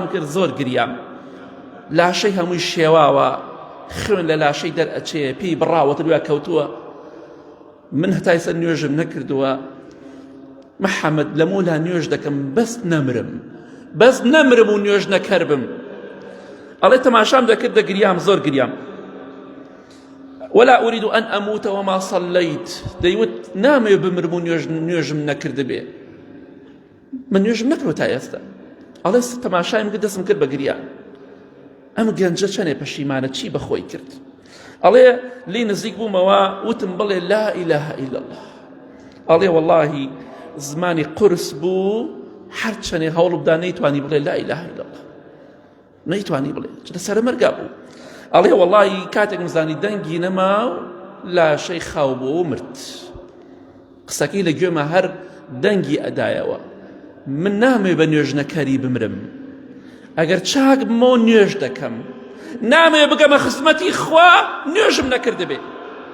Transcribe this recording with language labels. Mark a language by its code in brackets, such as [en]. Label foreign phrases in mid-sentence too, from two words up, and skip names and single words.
[ckb] کرد زۆر گریام لاشەی هەمووی شێواوە خوێن لە لاشەی دەرئەچێ پێی بڕاوەتە دوای کەوتووە من هەتای سەر نوێژم نەکردووە محەممەد لەمولا نوێژ دەکەم بەس نەمرم و نوێژ نەکەربم ئەڵێ تەماشام دەکرد دەگریام زۆر گریام [ar] ولا أريد أن أموت وما صليت [ckb] دەیوت نامەوێ بمرم و نوێژم نەکرد بێ من نوێژم نەکردوە تا ئێستا ئەڵێ تەماشایم کرد دەستم کرد بە گریان ئەم گەنجە چەنێ پەشیمانە چی بەخۆی کرد ئەڵێ لی نزیک بوومەوە وتم بڵێ [ar] لا إله إلا الله [ckb] ئەڵێ واللهی زمانی قورس بوو هەرچەنێ هەوڵ بدا نەیتوانی بڵێ [ar] لا إله إلا الله [ckb] نەیتوانی بڵێ چونکە سەرە مەرگا بوو ئەڵێ واللهی کاتێک مزانی دەنگی نەما و لاشەی خاو بووە و مرد قسەکەی لە گوێمە هەر دەنگی ئەدایەوە من نامێ بە نوێژنەکەری بمرم ئەگەر چاک بمەوە نوێژ دەکەم نامێ بگەمە خزمەتی خوا نوێژم نەکرد بێ